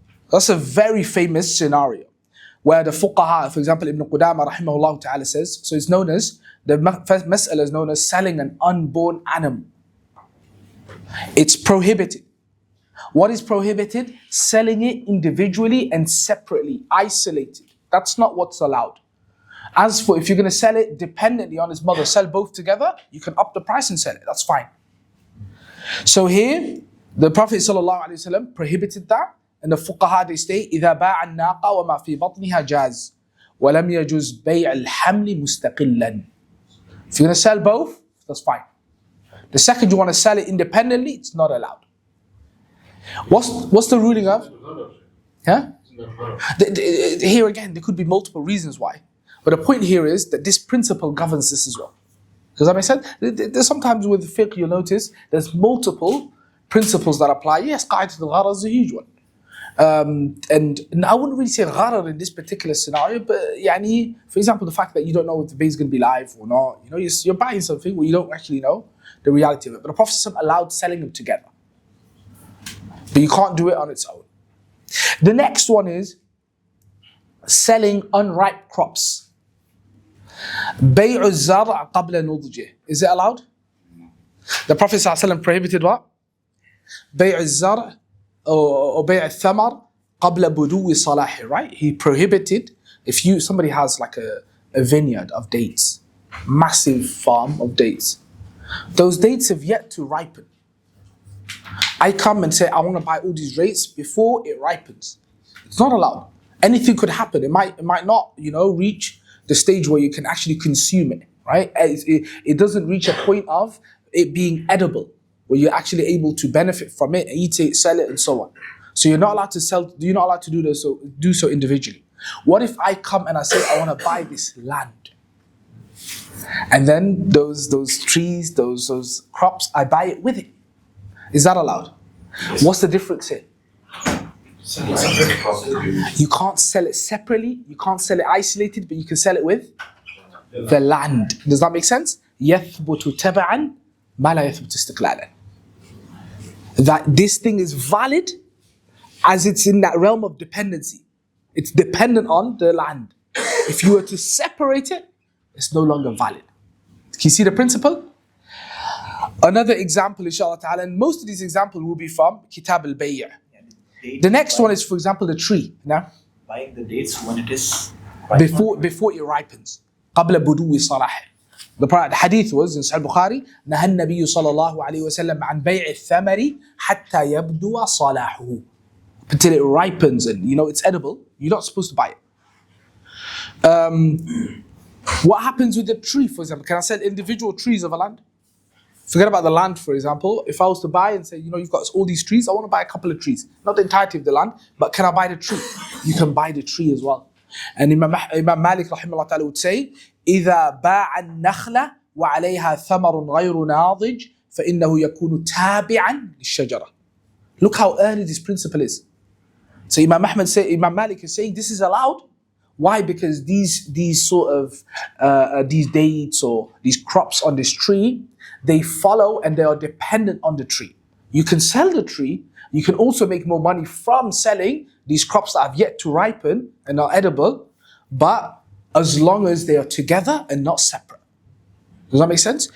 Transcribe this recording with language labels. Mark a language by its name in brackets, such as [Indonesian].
[English] That's a very famous scenario where the fuqaha, for example, Ibn Qudama rahimahullah ta'ala says, so it's known as, the first mas'ala is known as selling an unborn animal. It's prohibited. What is prohibited? Selling it individually and separately, isolated. That's not what's allowed. As for if you're going to sell it dependently on its mother, sell both together, you can up the price and sell it. That's fine. So here, the Prophet ﷺ prohibited that, and the fuqaha they say, [Arabic] إِذَا بَاعَ النَّاقَ وَمَا فِي بَطْنِهَا جَازٍ وَلَمْ يَجُزْ بَيْعَ الْحَمْلِ مُسْتَقِلًا. [English] If you're going to sell both, that's fine. The second you want to sell it independently, it's not allowed. What's the ruling of? Huh? Here again, there could be multiple reasons why. But the point here is that this principle governs this as well. Does that make sense? There's sometimes with fiqh you'll notice there's multiple principles that apply. Yes, Qawāʿid al-gharar is a huge one. And I wouldn't really say gharar in this particular scenario, but yani, for example, the fact that you don't know if the baby is going to be live or not. You know, you're buying something where you don't actually know the reality of it. But the Prophet allowed selling them together. But you can't do it on its own. The next one is selling unripe crops. [Arabic] بيع الزرع قبل نضجه. Is it allowed? [English] The Prophet ﷺ prohibited what? [Arabic] بيع الزرع or بيع الثمر قبل بدو صلاحه, right? [English] He prohibited, if somebody has like a vineyard of dates, massive farm of dates, those dates have yet to ripen. I come and say I want to buy all these dates before it ripens. It's not allowed. Anything could happen. It might not, reach the stage where you can actually consume it, right? It doesn't reach a point of it being edible, where you're actually able to benefit from it, eat it, sell it, and so on. So you're not allowed to sell. You're not allowed to do so individually. What if I come and I say I want to buy this land, and then those trees, those crops, I buy it with it? Is that allowed? What's the difference here? You can't sell it separately, you can't sell it isolated, but you can sell it with the land. Does that make sense? [Arabic] يَثْبُتُ تَبَعًا مَا لَا يَثْبُتُ اسْتِقْلَالًا. [English] That this thing is valid as it's in that realm of dependency. It's dependent on the land. If you were to separate it, it's no longer valid. Can you see the principle? Another example, inshallah ta'ala, and most of these examples will be from Kitab al-Bay'. The next one is, for example, the tree. Now, buying the dates when it is before it ripens. [Arabic] قبل بدو صلاحه. [English] The hadith was in Sahih Bukhari, [Arabic] نهى النبي صلى الله عليه وسلم عن بيع الثمر حتى يبدو صلاحه. [English] Until it ripens and it's edible, you're not supposed to buy it. What happens with the tree, for example? Can I sell individual trees of a land? Forget about the land, for example. If I was to buy and say, you've got all these trees, I want to buy a couple of trees. Not the entirety of the land, but can I buy the tree? You can buy the tree as well. And Imam Malik rahimahullah ta'ala would say, [Arabic] إِذَا بَاعَ النَّخْلَ وَعَلَيْهَا ثَمَرٌ غَيْرُ نَاضِجٍ فَإِنَّهُ يَكُونُ تَابِعًا لِلشَّجَرَةِ. [English] Look how early this principle is. So Imam Malik is saying this is allowed. Why? Because these sort of these dates or these crops on this tree, they follow and they are dependent on the tree. You can sell the tree. You can also make more money from selling these crops that have yet to ripen and are edible, but as long as they are together and not separate. Does that make sense?